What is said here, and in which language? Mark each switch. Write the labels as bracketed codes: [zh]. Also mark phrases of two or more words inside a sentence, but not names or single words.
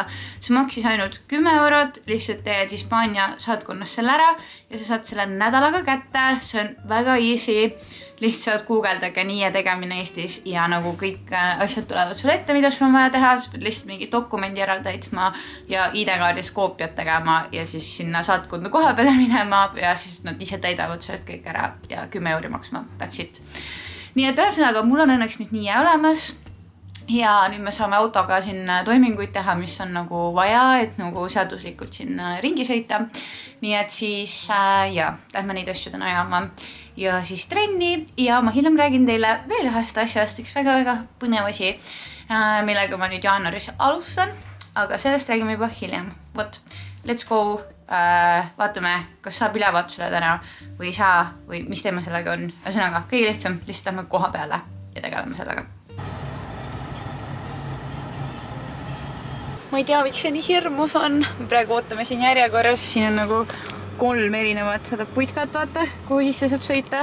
[et] See maksis ainult 10 €, lihtsalt teed Hispaania saatkonnas selle ära ja sa saad selle nädalaga kätte, see on väga easy, lihtsalt guugeldage NIE tegemine Eestis ja nagu kõik asjad tulevad sulle ette, mida sul on vaja teha, sa pead lihtsalt mingi dokumendi ära täitma ja ID-kaardis koopiat tegema ja siis sinna saatkonda koha peale minema ja siis nad ise täidavad sellest kõik ära ja 10 € maksma, [en] that's it. [et] Nii et ühesõnaga, mul on õnneks nüüd NIE olemas. Ja nüüd me saame autoga siin toiminguid teha, mis on nagu vaja, et nagu seaduslikult siin ringi sõita. Nii et siis, lähme neid asju täna ajama ja siis trenni ja ma hiljem räägin teile veel ühest asjast, üks väga-väga põnev asi, millega ma nüüd jaanuaris alustan, aga sellest räägime juba hiljem. Vot, [en] let's go, [et] vaatame, kas saab ülevaatusele täna või ei saa või mis teema sellega on. Ühesõnaga, kõige lihtsam, lihtsalt lähme koha peale ja tegeleme sellega. Ma ei tea, miks see nii hirmus on. Praegu ootame siin järjekorras. Siin on nagu 3 erinevat seda puitkat, vaata, kuhu sisse saab sõita.